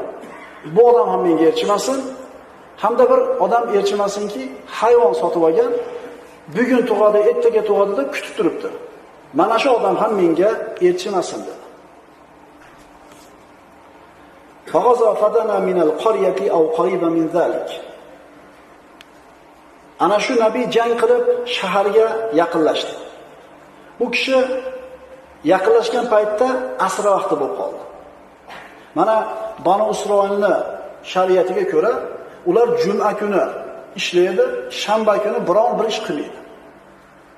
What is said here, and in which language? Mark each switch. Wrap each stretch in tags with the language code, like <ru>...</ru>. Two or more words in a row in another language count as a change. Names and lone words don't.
<uz>Bu odam ham menga erchimasin. Hamda bir odam erchimasinki, hayvon sotib olgan, bugun tug'adi, ertaga tug'adi deb kutib turibdi. Mana shu odam ham menga erchimasin dedi.</uz> <ar>فغزا فدنا من القرية أو قريبا من ذلك.</ar> <uz>Ana shu nabiy jang qilib shaharga yaqinlashdi. Bu kishi yaqinlashgan paytda asr vaqti bo'lib qoldi. Mana Banu Isroilning shariatiga ko'ra, ular juma kuni ishlaydi, shanba kuni biron bir ish qilmaydi.</uz>